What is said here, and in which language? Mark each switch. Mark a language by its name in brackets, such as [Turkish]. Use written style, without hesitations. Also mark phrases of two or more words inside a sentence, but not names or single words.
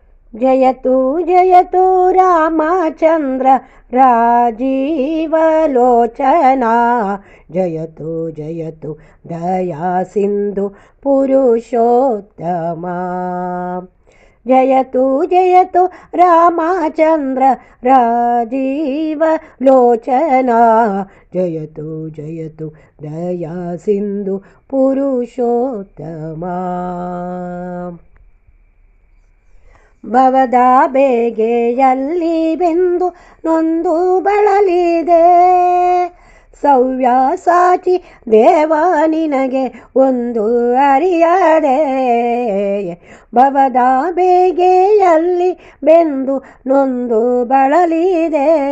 [Sanskrit] जयतु जयतु रामचन्द्र राजीवलोचना जयतु जयतु दया सिन्धु पुरुषोत्तमा जयतु जयतु रामचन्द्र राजीवलोचना जयतु जयतु दया सिन्धु पुरुषोत्तमा [Kannada] ಭವದ ಬೇಗೆಯಲ್ಲಿ ಬೆಂದು ನೊಂದು ಬಳಲಿದೆ ಸವ್ಯಾಸಾಚಿ ದೇವ ನಿನಗೆ ಒಂದು ಅರಿಯದೆ ಭವದ ಬೇಗೆಯಲ್ಲಿ ಬೆಂದು ನೊಂದು ಬಳಲಿದೆ